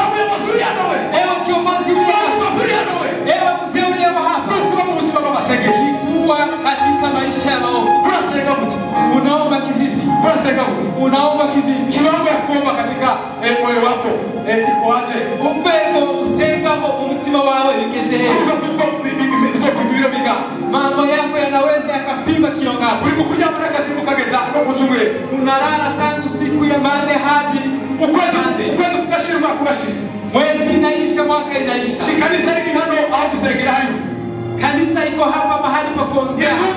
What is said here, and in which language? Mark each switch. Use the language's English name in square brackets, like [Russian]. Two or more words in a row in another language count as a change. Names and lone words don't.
[Swahili] Ewe kiongozi uliye hapa. Ewe mzee uliye hapa. Kuwa katika maisha ya maombi. Unaomba kivipi? Unaomba kivipi? Kiwango ya kuomba katika moyo wako iko aje? [Rundi] Ukweko usengamo umutima wawe bigeze hehe. [Swahili] Mambo yako yanaweza yakapima kilo ngapi? Unalala tangu siku ya Monday hadi Sunday. Mwezi inaisha, mwaka inaisha. Kanisa iko hapa mahali pa kuongea.